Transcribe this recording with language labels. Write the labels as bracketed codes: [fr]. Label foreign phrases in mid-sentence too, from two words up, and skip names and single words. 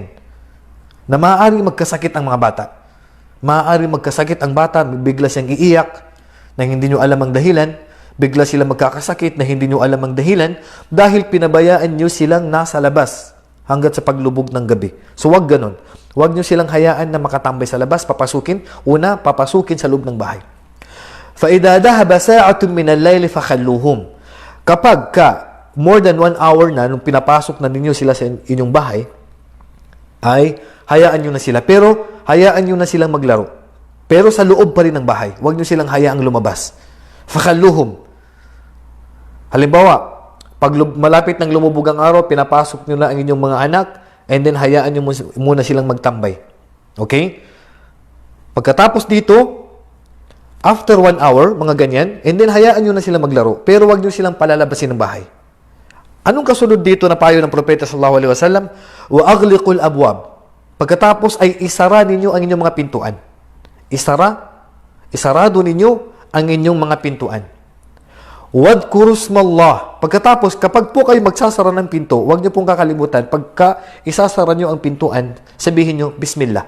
[tl] Na maaaring magkasakit ang mga bata. Maaaring magkasakit ang bata, bigla siyang iiyak na hindi nyo alam ang dahilan. Bigla sila magkakasakit na hindi nyo alam ang dahilan dahil pinabayaan nyo silang nasa labas hanggat sa paglubog ng gabi. So wag ganon. Wag nyo silang hayaan na makatambay sa labas, papasukin. Una, papasukin sa loob ng bahay. [ar] فَإِذَا ذَهَبَ سَاعَةٌ مِنَ اللَّيْلِ فَخَلُّوهُمْ. [tl] Kapag [en] more than 1 hour [tl] na nung pinapasok na ninyo sila sa inyong bahay, ay hayaan nyo na sila. Pero hayaan nyo na silang maglaro. Pero sa loob pa rin ng bahay. Huwag nyo silang hayaang lumabas. [ar] Fakhalluhum. [tl] Halimbawa, pag malapit ng lumubog ang araw, pinapasok nyo na ang inyong mga anak, [en] and then [tl] hayaan nyo muna silang magtambay. Okay? Pagkatapos dito, [en] after 1 hour, [tl] mga ganyan, [en] and then [tl] hayaan nyo na silang maglaro. Pero huwag nyo silang palalabasin ng bahay. Anong kasunod dito na payo ng Propeta [ar] صلى الله عليه وسلم? وأغلقوا الأبواب. [tl] Pagkatapos ay isara ninyo ang inyong mga pintuan. Isarado ninyo ang inyong mga pintuan. [ar] واذكروا اسم الله. [tl] Pagkatapos, kapag po kayo magsasara ng pinto, huwag niyo pong kakalimutan, pagka isasara niyo ang pintuan, sabihin niyo, Bismillah.